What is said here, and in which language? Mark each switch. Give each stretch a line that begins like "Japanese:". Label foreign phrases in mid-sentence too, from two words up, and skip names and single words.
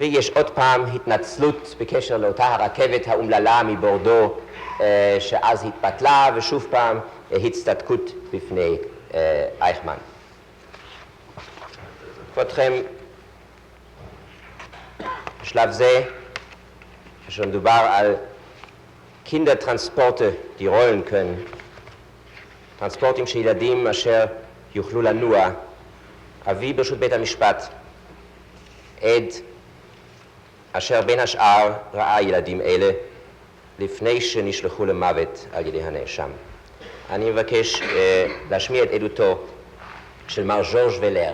Hebrew: ויש עוד פעם התנצלות בקשר לאותה הרכבת האומללה מבורדו שאז התבטלה, ושוב פעם הצטדקות בפני אייכמן. כבודכם, בשלב זה, כאשר מדובר על קינדרטרנספורטה,
German: die rollen können,
Hebrew: טרנספורטים של ילדים אשר יוכלו לנוע, אביא ברשות בית המשפט עד אשר בין השאר ראה ילדים אלה לפני שנשלחו למוות על ידי הנאשם. אני מבקש להשמיע את עדותו של מר ז'ורג' ולר.